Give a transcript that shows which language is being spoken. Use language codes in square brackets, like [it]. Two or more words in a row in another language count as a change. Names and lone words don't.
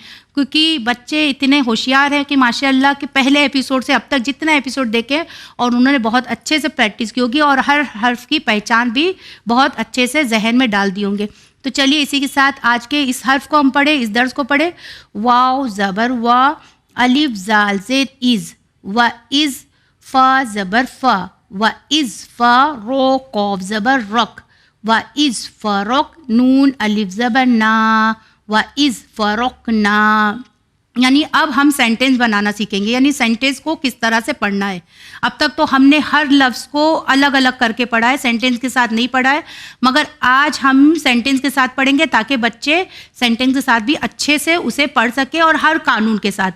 [ur] کیونکہ بچے اتنے ہوشیار ہیں کہ ماشاء اللہ کہ پہلے ایپیسوڈ سے اب تک جتنا ایپیسوڈ دیکھے اور انہوں نے بہت اچھے سے پریکٹس کی ہوگی, اور ہر حرف کی پہچان بھی بہت اچھے سے ذہن میں ڈال دی ہوں گے. تو چلیے اسی کے ساتھ آج کے اس حرف کو ہم پڑھیں, اس درس کو پڑھیں. واو زبر وا, الف زال زیر از, و از, فا زبر فا, و از فا, رو قوف زبر رک, و از فرق, نون الف زبر نا, [ar] و از فرقنا. [ur] یعنی اب ہم سینٹینس بنانا سیکھیں گے, یعنی سینٹینس کو کس طرح سے پڑھنا ہے. اب تک تو ہم نے ہر لفظ کو الگ الگ کر کے پڑھا ہے, سینٹینس کے ساتھ نہیں پڑھا ہے, مگر آج ہم سینٹینس کے ساتھ پڑھیں گے تاکہ بچے سینٹینس کے ساتھ بھی اچھے سے اسے پڑھ سکے, اور ہر قانون کے ساتھ.